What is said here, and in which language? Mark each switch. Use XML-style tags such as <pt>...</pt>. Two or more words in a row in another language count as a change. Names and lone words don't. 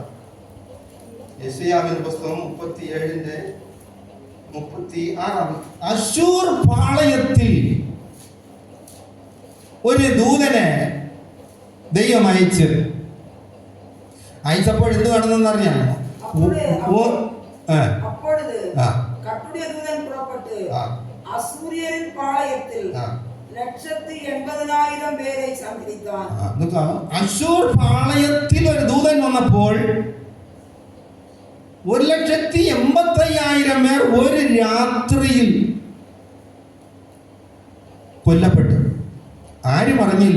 <ml>യെശയ്യാവിന്റെ പുസ്തകം 37-ന്റെ 36. അശൂർ പാളയത്തിൽ ഒരു ദൂതനെ ദൈവം അയച്ചപ്പോൾ എന്ത് നടന്നെന്നറിയാമോ?</ml> <ta>அப்பொழுது கர்த்தருடைய தூதன் புறப்பட்டு அசூரியரின் பாளையத்தில் 180,000</ta> <ml>പേരെ സംഹരിക്കാൻ. അശൂർ പാളയത്തിൽ ഒരു ദൂതൻ വന്നപ്പോൾ 180,000 പേർ ഒരു രാത്രിയിൽ കൊല്ലപ്പെട്ടു. ആരും അറിഞ്ഞില്ല.</ml>